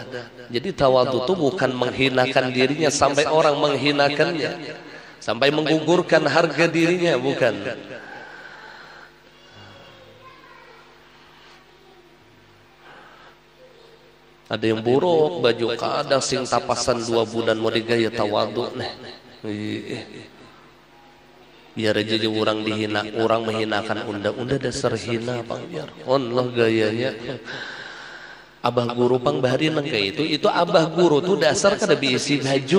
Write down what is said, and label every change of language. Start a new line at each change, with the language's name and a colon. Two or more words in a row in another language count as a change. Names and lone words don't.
Indonesian: Jadi tawadhu itu bukan menghinakan dirinya sampai orang menghinakannya, sampai menggugurkan harga dirinya, bukan.
Banjar: Ada yang buruk baju kada sing tapasan 2 bulan mau digaya tawadhu nih. Biar aja orang dihina, orang menghinakan unda dasar hina pang biar. Allah gayanya. Abah guru pang bahari nang kayak itu abah guru tuh dasar kada diisi baju.